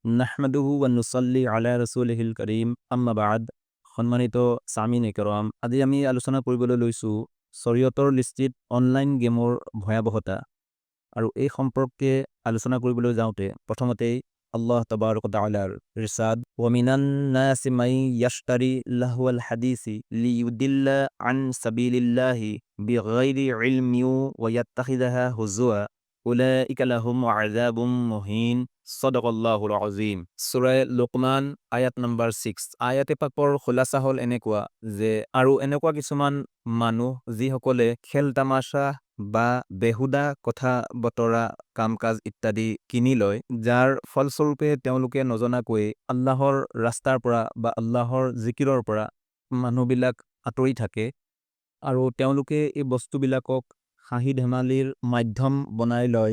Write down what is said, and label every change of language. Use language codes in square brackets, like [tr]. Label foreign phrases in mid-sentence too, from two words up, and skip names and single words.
[ar] نحمده ونصلي على رسوله الكريم أما بعد. [as] সম্মানিত সামিন একৰাম, আজি আমি আলোচনা কৰিবলৈ লৈছোঁ শৰীয়তৰ দৃষ্টিত অনলাইন গেমৰ ভয়াৱহতা। আৰু এই সম্পৰ্কে আলোচনা কৰিবলৈ যাওঁতে প্ৰথমতেই আল্লাহ তাবাৰক ওয়া তাআলাৰ ইৰশাদ, [ar] ومن الناس من يشتري لهو الحديث ليضل عن سبيل الله بغير علم ويتخذها هزوا أولئك لهم عذاب مهين. صدق الله العظيم. [as] সূরা লোকমান আয়াত নম্বৰ 6। আয়াতে পাকৰ খোলাসা হ'ল এনেকুৱা যে আৰু এনেকুৱা কিছুমান মানুহ যিসকলে খেল তামাচা বা বেহুদা কথা বতৰা কাম কাজ ইত্যাদি কিনি লয়, যাৰ ফলস্বৰূপে তেওঁলোকে নজনাকৈ আল্লাহৰ ৰাস্তাৰ পৰা বা আল্লাহৰ জিকিৰৰ পৰা মানুহবিলাক আঁতৰি থাকে আৰু তেওঁলোকে এই বস্তুবিলাকক হাঁহি ধেমালিৰ মাধ্যম বনাই লয়।